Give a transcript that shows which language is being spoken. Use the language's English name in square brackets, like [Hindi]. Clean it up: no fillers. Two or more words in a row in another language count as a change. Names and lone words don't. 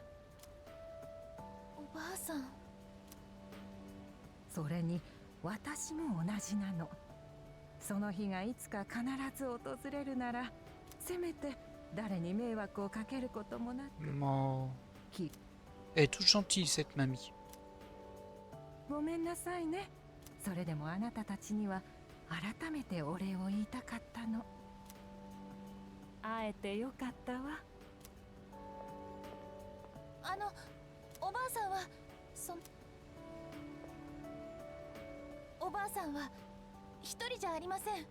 [Japanese] おばあさん。それに私も同じなの。その日がいつか必ず訪れるなら、せめて誰に迷惑をかけることもなく。 Oh. き [French] Elle est toute gentille, cette mamie. [Japanese] ごめんなさいね。それでもあなたたちには改めてお礼を言いたかったの。会えてよかったわ。おばあさんはおばあさんは一人じゃありません。